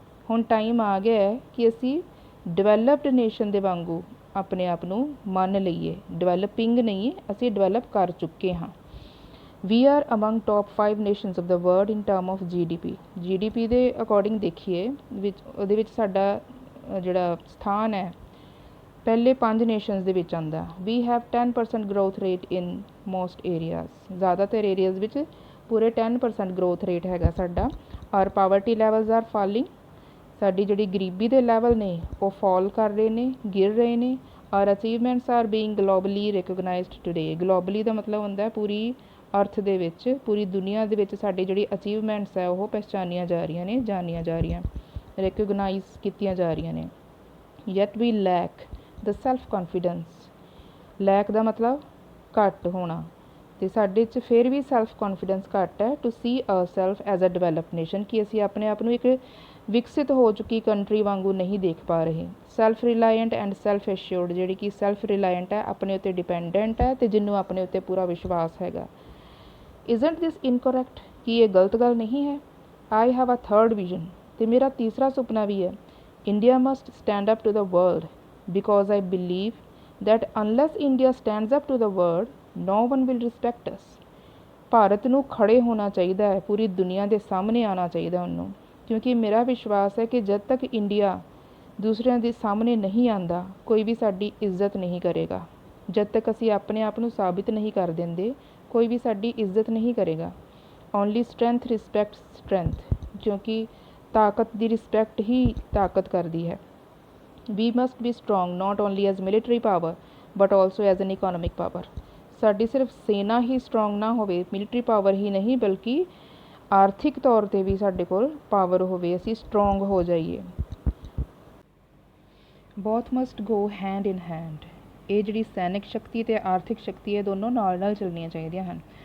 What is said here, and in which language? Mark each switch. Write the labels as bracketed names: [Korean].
[Punjabi] ਹੁਣ ਟਾਈਮ ਆ ਗਿਆ ਹੈ ਕਿ ਅਸੀਂ ਡਿਵੈਲਪਡ ਨੇਸ਼ਨ ਦੇ ਵਾਂਗੂ ਆਪਣੇ ਆਪ ਨੂੰ ਮੰਨ ਲਈਏ। ਡਿਵੈਲਪਿੰਗ ਨਹੀਂ, ਅਸੀਂ ਡਿਵੈਲਪ ਕਰ ਚੁੱਕੇ ਹਾਂ। [English] we are among top 5 nations of the world in term of GDP [Punjabi] ਦੇ ਅਕੋਰਡਿੰਗ ਦੇਖੀਏ ਵਿੱਚ ਉਹਦੇ ਵਿੱਚ ਸਾਡਾ ਜਿਹੜਾ ਸਥਾਨ ਹੈ [Hindi] पहले 5 नेशनस [Punjabi] ਦੇ ਵਿੱਚ ਆਉਂਦਾ। [English] we have 10% growth rate in most areas, [Hindi] ज़्यादातर एरियाज़ [Punjabi] ਵਿੱਚ ਪੂਰੇ 10% growth rate ਹੈਗਾ ਸਾਡਾ। [English] ਔਰ poverty levels are falling, [Punjabi] ਸਾਡੀ ਜਿਹੜੀ ਗਰੀਬੀ ਦੇ ਲੈਵਲ ਨੇ ਉਹ ਫਾਲ ਕਰ ਰਹੇ ਨੇ, ਗਿਰ ਰਹੇ ਨੇ। [English] ਔਰ achievements are being globally recognized today. [Punjabi] Globally ਦਾ ਮਤਲਬ ਹੁੰਦਾ ਪੂਰੀ ਅਰਥ ਦੇ ਵਿੱਚ, ਪੂਰੀ ਦੁਨੀਆ ਦੇ ਵਿੱਚ ਸਾਡੀ ਜਿਹੜੀ ਅਚੀਵਮੈਂਟਸ ਹੈ ਉਹ ਪਹਿਚਾਨੀਆਂ ਜਾ ਰਹੀਆਂ ਨੇ, ਜਾਣੀਆਂ ਜਾ ਰਹੀਆਂ, ਰਿਕੋਗਨਾਈਜ਼ ਕੀਤੀਆਂ ਜਾ ਰਹੀਆਂ ਨੇ। [English] Yet we lack the self confidence. [Punjabi] ਲੈਕ ਦਾ ਮਤਲਬ ਘੱਟ ਹੋਣਾ, ਅਤੇ ਸਾਡੇ 'ਚ ਫਿਰ ਵੀ ਸੈਲਫ ਕੌਨਫੀਡੈਂਸ ਘੱਟ ਹੈ। [English] to see ourselves as a developed nation, [Punjabi] ਕਿ ਅਸੀਂ ਆਪਣੇ ਆਪ ਨੂੰ ਇੱਕ ਵਿਕਸਿਤ ਹੋ ਚੁੱਕੀ ਕੰਟਰੀ ਵਾਂਗੂ ਨਹੀਂ ਦੇਖ ਪਾ ਰਹੇ। [English] self reliant and self assured, [Punjabi] ਜਿਹੜੀ ਕਿ ਸੈਲਫ ਰਿਲਾਇੰਟ ਹੈ, ਆਪਣੇ ਉੱਤੇ ਡਿਪੈਂਡੈਂਟ ਹੈ, ਅਤੇ ਜਿਹਨੂੰ ਆਪਣੇ ਉੱਤੇ ਪੂਰਾ ਵਿਸ਼ਵਾਸ ਹੈਗਾ। [English] isn't this incorrect, [Punjabi] ਕੀ ਇਹ ਗਲਤ ਗੱਲ ਨਹੀਂ ਹੈ। [English] I have a third vision, [Punjabi] ਅਤੇ ਮੇਰਾ ਤੀਸਰਾ ਸੁਪਨਾ ਵੀ ਹੈ। [English] India must stand up to the world because I believe that unless India stands up to the world, no one will respect us। [Punjabi] Bharat ਨੂੰ ਖੜੇ ਹੋਣਾ ਚਾਹੀਦਾ ਹੈ, ਪੂਰੀ ਦੁਨੀਆ ਦੇ ਸਾਹਮਣੇ ਆਉਣਾ ਚਾਹੀਦਾ ਉਹਨੂੰ, ਕਿਉਂਕਿ ਮੇਰਾ ਵਿਸ਼ਵਾਸ ਹੈ ਕਿ ਜਦ ਤੱਕ ਇੰਡੀਆ ਦੂਸਰਿਆਂ ਦੇ ਸਾਹਮਣੇ ਨਹੀਂ ਆਉਂਦਾ, ਕੋਈ ਵੀ ਸਾਡੀ ਇੱਜ਼ਤ ਨਹੀਂ ਕਰੇਗਾ। ਜਦ ਤੱਕ ਅਸੀਂ ਆਪਣੇ ਆਪ ਨੂੰ ਸਾਬਿਤ ਨਹੀਂ ਕਰ ਦਿੰਦੇ, ਕੋਈ ਵੀ ਸਾਡੀ ਇੱਜ਼ਤ ਨਹੀਂ ਕਰੇਗਾ। [English] only strength respect strength, [Punjabi] ਕਿਉਂਕਿ ਤਾਕਤ ਦੀ ਰਿਸਪੈਕਟ ਹੀ ਤਾਕਤ ਕਰਦੀ ਹੈ। [English] We must be strong not only as military power but also as an economic power। [Punjabi] ਸਾਡੀ ਸਿਰਫ ਸੈਨਾ ਹੀ ਸਟਰੋਂਗ ਨਾ ਹੋਵੇ, ਮਿਲਟਰੀ ਪਾਵਰ ਹੀ ਨਹੀਂ, ਬਲਕਿ ਆਰਥਿਕ ਤੌਰ 'ਤੇ ਵੀ ਸਾਡੇ ਕੋਲ ਪਾਵਰ ਹੋਵੇ, ਅਸੀਂ ਸਟਰੋਂਗ ਹੋ ਜਾਈਏ। [English] Both must go hand in hand. [Punjabi] ਇਹ ਜਿਹੜੀ ਸੈਨਿਕ ਸ਼ਕਤੀ ਅਤੇ ਆਰਥਿਕ ਸ਼ਕਤੀ ਹੈ, ਦੋਨੋਂ ਨਾਲ ਨਾਲ ਚੱਲਣੀਆਂ ਚਾਹੀਦੀਆਂ ਹਨ।